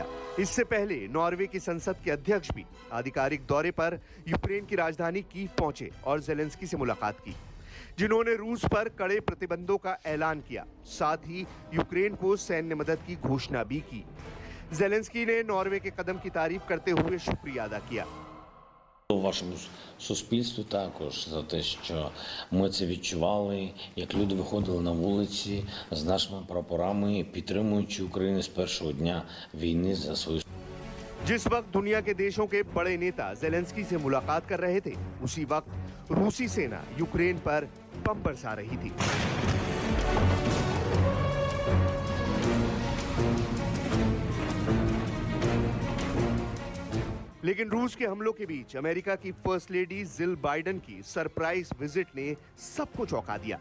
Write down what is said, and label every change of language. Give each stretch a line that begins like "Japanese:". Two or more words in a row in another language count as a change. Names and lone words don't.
Hindi: इससे पहले नॉर्वे की संसद के अध्यक्ष भी आधिकारिक दौरे पर यूक्रेन की राजधानी कीव पहुंचे और ज़ेलेंस्की से मुलाकात की, जिन्होंने रूस पर कड़े प्रतिबंधों का ऐलान किया। साथ ही यूक्रेन को सैन्य मदद की घोषणा भी की। ज़ेलेंस्की ने नॉर्वे के कदम की तारीफ करते हुए शुक्रिया अदा किया।
Ukrainian: Вашому суспільству також за те, що ми це відчували, як люди виходили на вулиці з нашими прапорами, підтримуючи Україну з першого дня війни за свою.
Hindi: जिस वक्त दुनिया के देशों के बड़े नेता ज़ेलेंस्की से मुलाकात कर रहे थे, उसी वक्त रूसी सेना यूक्रेन पर बम बरसा रही थी। लेकिन रूस के हमलों के बीच अमेरिका की
English: first lady
Hindi: जिल बाइडेन की
English: surprise visit
Hindi: ने सबको चौंका दिया।